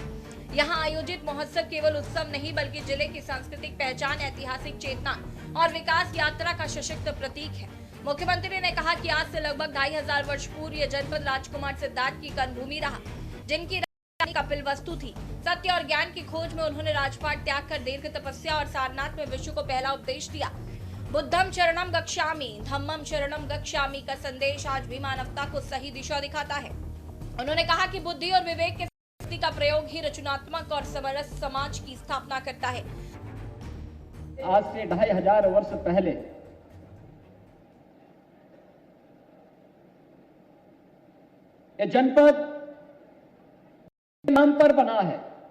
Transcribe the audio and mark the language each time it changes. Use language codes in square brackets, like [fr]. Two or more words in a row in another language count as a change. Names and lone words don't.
[hi] यहाँ आयोजित महोत्सव केवल उत्सव नहीं बल्कि जिले की सांस्कृतिक पहचान, ऐतिहासिक चेतना और विकास यात्रा का सशक्त प्रतीक है। मुख्यमंत्री ने कहा कि आज से लगभग 2500 वर्ष पूर्व यह जनपद राजकुमार सिद्धार्थ की कर्मभूमि रहा, जिनकी राजधानी कपिलवस्तु थी। सत्य और ज्ञान की खोज में उन्होंने राजपाट त्याग कर दीर्घ तपस्या और सारनाथ में विश्व को पहला उपदेश दिया। [pi] बुद्धम शरणम गच्छामि, धम्मम शरणम गच्छामि [hi] का संदेश आज भी मानवता को सही दिशा दिखाता है। उन्होंने कहा कि बुद्धि और विवेक के का प्रयोग ही रचनात्मक और समरस समाज की स्थापना करता है। आज से 2500 वर्ष पहले ये जनपद नाम पर बना है।